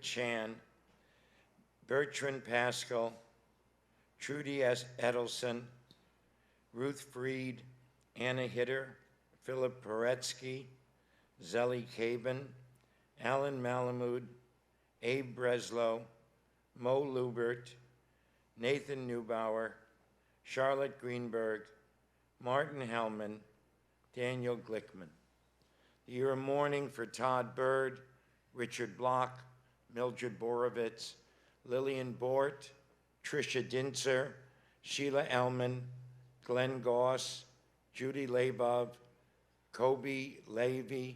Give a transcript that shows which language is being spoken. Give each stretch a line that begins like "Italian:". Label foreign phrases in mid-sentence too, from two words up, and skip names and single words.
English: Chan, Bertrand Pascal, Trudy Edelson, Ruth Freed, Anna Hitter, Philip Poretsky, Zelly Caban, Alan Malamud, Abe Breslow, Mo Lubert, Nathan Neubauer, Charlotte Greenberg, Martin Hellman, Daniel Glickman. The year of mourning for Todd Bird, Richard Block, Mildred Borovitz, Lillian Bort, Tricia Dintzer, Sheila Ellman, Glenn Goss, Judy Labov, Kobe Levy,